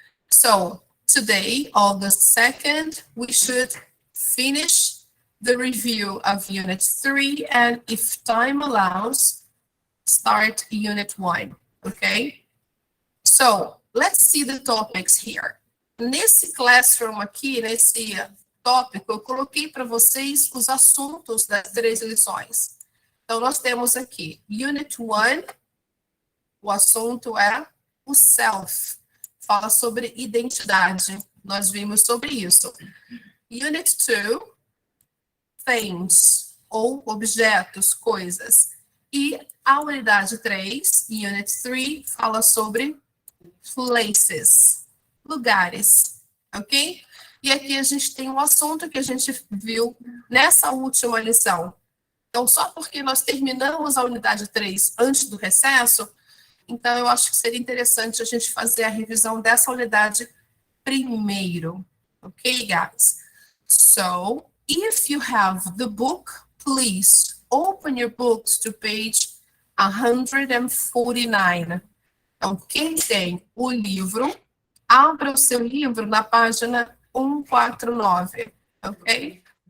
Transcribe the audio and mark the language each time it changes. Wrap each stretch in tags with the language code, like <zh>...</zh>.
<en>So, today, August 2nd, we should finish the review of Unit 3, and if time allows, start Unit 1. Okay? So, let's see the topics here.</en> <pt>Nesse classroom aqui, nesse tópico, eu coloquei para vocês os assuntos das 3 lições. Então, nós temos aqui, Unit 1, o assunto é o self. Fala sobre identidade. Nós vimos sobre isso. Unit 2, things, ou objetos, coisas. E a unidade 3, Unit 3, fala sobre places, lugares, ok? E aqui a gente tem um assunto que a gente viu nessa última lição. Então, só porque nós terminamos a unidade 3 antes do recesso, então eu acho que seria interessante a gente fazer a revisão dessa unidade primeiro, ok, guys?</pt> <en>So, if you have the book, please open your books to page 149.</en> <pt>Então, quem tem o livro, abra o seu livro na página 149, ok?</pt>